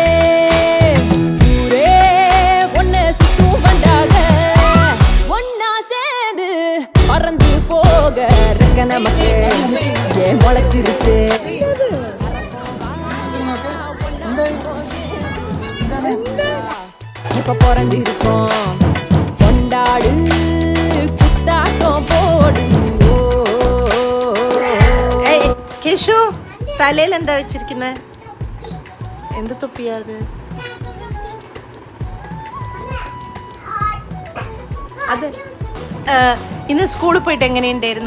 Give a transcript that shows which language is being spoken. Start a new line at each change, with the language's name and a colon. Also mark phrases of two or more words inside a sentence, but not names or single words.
Tamil: ஊரே ஒன்ன சுத்தும் வண்டாக ஒன்னா சேர்ந்து பறந்து போக ரெக்க நமக்கு ஏன் முளைச்சிருச்சு இப்ப பிறந்து இருக்கோம் கொண்டாடு குத்தாட்டம் போடு.
Malayalam: കേശു തലയിൽ എന്താ വെച്ചിരിക്കുന്നെ? എന്ത് തൊപ്പിയാ അത്? അത് ഇന്ന് സ്കൂളിൽ പോയിട്ട് എങ്ങനെയുണ്ടായിരുന്നു?